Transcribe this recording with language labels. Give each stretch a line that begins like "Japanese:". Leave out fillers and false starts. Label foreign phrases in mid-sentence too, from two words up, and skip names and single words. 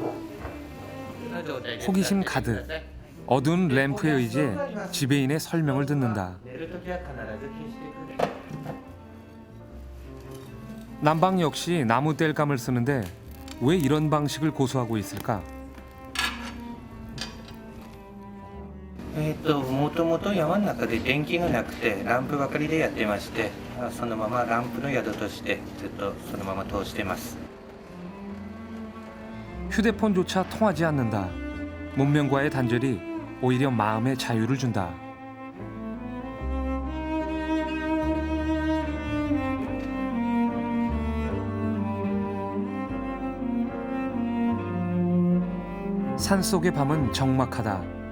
Korean: 호기심 가득 어두운 램프에 의지해 지배인의 설명을 듣는다. 난방 역시 나무 땔감을 쓰는데 왜 이런 방식을 고수하고 있을까?
Japanese: もともと山の中で電気がなくてランプばかりでやってまして、そのままランプの宿としてずっとそのまま通してます。
Korean: 휴대폰조차 통하지 않는다. 문명과의 단절이 오히려 마음의 자유를 준다. 산속의 밤은 적막하다.